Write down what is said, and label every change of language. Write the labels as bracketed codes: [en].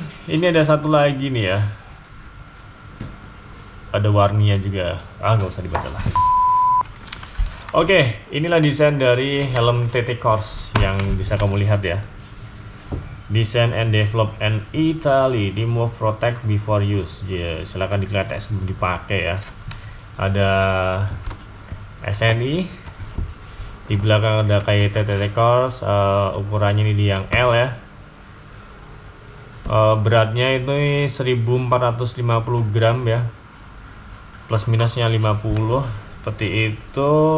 [id] Ini ada satu lagi nih ya, ada warnanya juga, nggak usah dibaca lah. Oke, inilah desain dari helm TT Corse yang bisa kamu lihat ya. [en] Design and develop in Italy, remove protect before use. [id] Silakan dilihat sebelum dipakai ya. Ada SNI, di belakang ada kayak TT Corse, ukurannya ini di yang L ya. Beratnya itu 1450 gram ya, plus minusnya 50 seperti itu.